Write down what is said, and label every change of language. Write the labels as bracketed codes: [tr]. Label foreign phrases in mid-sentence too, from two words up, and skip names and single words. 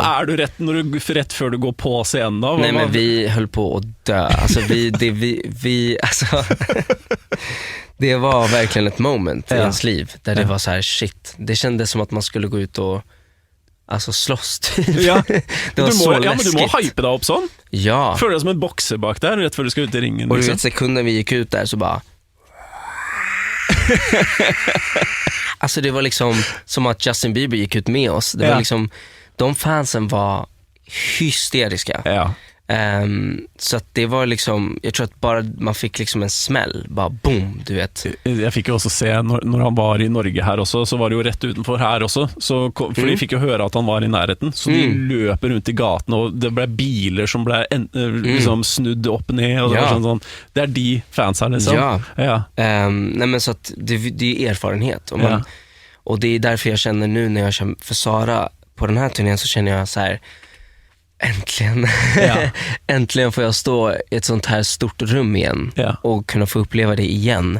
[sv] är du rätt för du går på scenen då? Nej, men vi höll på att dö. Alltså alltså det var verkligen ett moment i ens liv där det var så här shit. Det kändes som att man skulle gå ut och alltså slåss typ. Ja. Det var så [no] men du [sv] läskigt. [no] må hype deg opp sånn. Ja. Føler deg som en bokser bak der, rett før du skal ut i ringen. [sv] Och du Liksom. vet, sekunden vi gick ut där så bara alltså det var liksom som att Justin Bieber gick ut med oss. Det var liksom, de fansen var hysteriska. Ja. Så att det var liksom, jag tror att bara man fick liksom en smäll, bara boom, du vet. [no] Jeg fikk jo også se, når han var i Norge her også, så var det jo rett utenfor her også, for de fikk jo høre at han var i nærheten, så de løper rundt i gaten, og det ble biler som ble liksom snudd opp ned, og det var sånn, det er de fans her liksom. Ja. [sv] Nej men så att det är erfarenhet och, och det är därför jag känner nu när jag känner för Sara på den här turnén, så känner jag så här: äntligen äntligen får jag stå i ett sånt här stort rum igen och kunna få uppleva det igen.